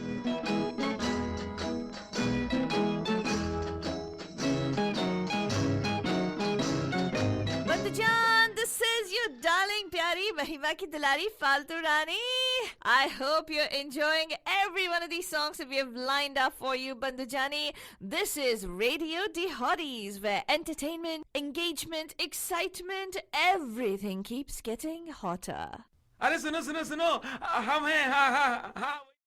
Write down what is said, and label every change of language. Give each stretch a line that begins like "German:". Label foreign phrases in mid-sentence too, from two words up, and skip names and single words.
English: Bandhujan, this is your darling
Hindi: प्यारी महिमा की दिलारी फालतू रानी.
English: I hope you're enjoying every one of these songs that we have lined up for you, Bandhujani. This is Radio D Hotties, where entertainment, engagement, excitement, everything keeps getting hotter.
Hindi: अरे सुनो सुनो सुनो हम हैं हाँ हाँ हाँ